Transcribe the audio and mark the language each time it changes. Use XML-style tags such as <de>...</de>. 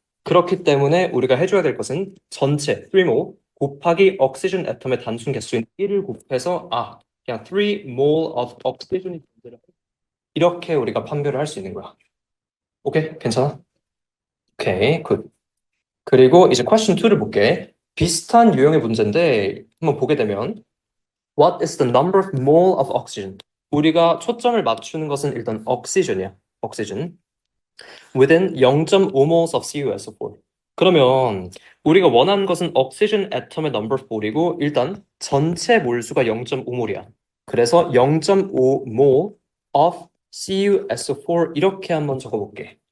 <ko>그렇기 때문에 우리가 해줘야 될 것은 전체 3몰 곱하기 옥시전 애텀의 단순 개수인 1을 곱해서 그냥</ko> <en>3mol of oxygen</en> <ko>이 이렇게 우리가 판별을 할 수 있는 거야. 오케이? 괜찮아? 오케이, 굿. 그리고 이제 question 2를 볼게. 비슷한 유형의 문제인데 한번 보게 되면</ko> <en>What is the number of mole of oxygen?</en> <ko>우리가 초점을 맞추는 것은 일단 oxygen이야.</ko> <en>oxygen. within 0.5 moles of CuSO4.</en> <ko>그러면 우리가 원하는 것은 oxygen atom의 number 4이고 일단 전체 몰수가 0.5몰이야. 그래서</ko> <en>0.5 mole of CuSO4</en> <ko>이렇게 한번 적어볼게.</ko>